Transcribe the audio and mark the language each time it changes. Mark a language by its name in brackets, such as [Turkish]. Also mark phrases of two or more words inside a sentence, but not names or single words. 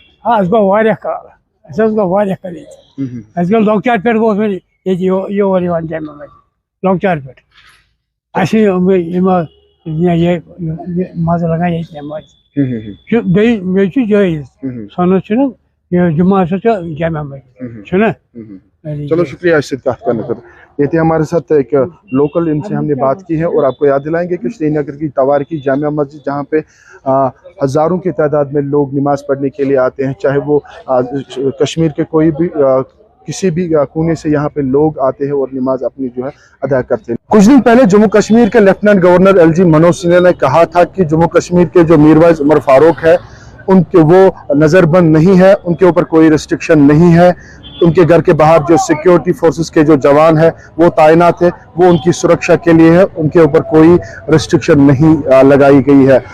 [Kashmiri] اَسہِ گوٚو واریاہ کال اَسہِ حظ گوٚو واریاہ کال ییٚتہِ اَسہِ گوٚو لۄکچارٕ پٮ۪ٹھ گوٚو مےٚ ییٚتہِ یور یِوان جامع مسجد لۄکچارٕ پٮ۪ٹھ اَسہِ یہِ مزٕ لگان ییٚتہِ نٮ۪مازِ بیٚیہِ مےٚ چھُ جٲیِز سۄنَس چھُنہٕ یہِ جُمعہ ہسا چھُ جامع مسجد چھُنہ۔ [Urdu] چلو شکریہ اس سے بات کرنے کا۔ یہ تھے ہمارے ساتھ ایک لوکل، ان سے ہم نے بات کی ہے اور آپ کو یاد دلائیں گے کہ سری نگر کی توارکی جامع مسجد جہاں پہ ہزاروں کی تعداد میں لوگ نماز پڑھنے کے لیے آتے ہیں، چاہے وہ کشمیر کے کوئی بھی کسی بھی کونے سے یہاں پہ لوگ آتے ہیں اور نماز اپنی جو ہے ادا کرتے ہیں۔ کچھ دن پہلے جموں کشمیر کے [English] Lieutenant Governor [Urdu] LG منوج سنہا نے کہا تھا کہ جموں کشمیر کے جو میروائز عمر فاروق ہے ان کے وہ نظر بند نہیں ہے، ان کے اوپر کوئی ریسٹرکشن نہیں ہے، ان کے گھر کے باہر جو [English] security forces [Urdu] کے جو جوان ہیں وہ تعینات ہیں، وہ ان کی سرکشا کے لیے ہے، ان کے اوپر کوئی ریسٹرکشن نہیں لگائی گئی ہے۔